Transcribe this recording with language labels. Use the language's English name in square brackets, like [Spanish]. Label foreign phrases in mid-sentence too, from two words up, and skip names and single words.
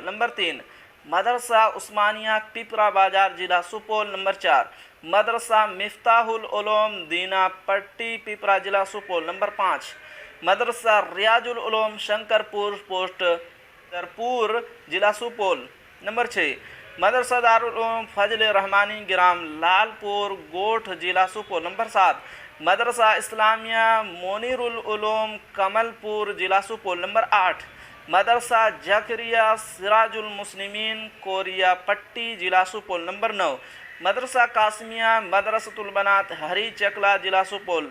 [Hindi] नंबर 3 मदरसा उस्मानिया पिपरा बाजार जिला सुपौल। नंबर 4 मदरसा मिफ्ताहुल उलूम दीना पट्टी पिपरा जिला सुपौल। नंबर 5 मदरसा रियाजुल उलूम शंकरपुर पोस्ट दरपुर जिला सुपौल। नंबर 6 मदरसा दारुल उलूम फजल रहमानी ग्राम लालपुर गोठ जिला सुपौल। नंबर 7 मदरसा इस्लामिया मोनीरुल उलूम कमलपुर जिला सुपौल। नंबर 8 मदरसा जकरिया सिराजुल मुस्लिमीन कोरिया पट्टी जिला सुपौल। नंबर 9 मदरसा कासमिया मदरसतुल बनात हरी चकला जिला सुपौल।